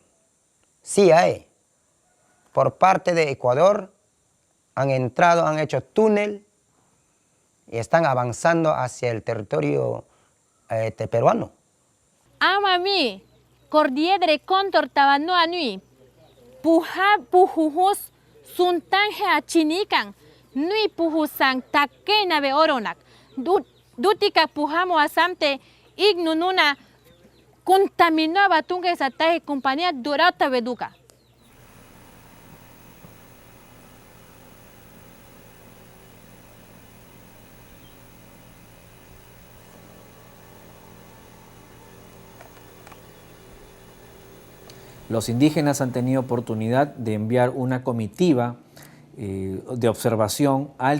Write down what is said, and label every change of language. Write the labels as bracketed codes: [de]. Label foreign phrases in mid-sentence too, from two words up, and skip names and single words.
[es] Sí hay. Por parte de Ecuador han entrado, han hecho túnel y están avanzando hacia el territorio peruano. [agr] Amami, cordillera de Cóndor tabano anui, pujujus suntanje achinikan, nui pujusan takena be oronak, dutika pujamo asamte ignununa contaminó batunga esa taje compañía durata beduca. [es] Los indígenas han tenido oportunidad de enviar una comitiva de observación al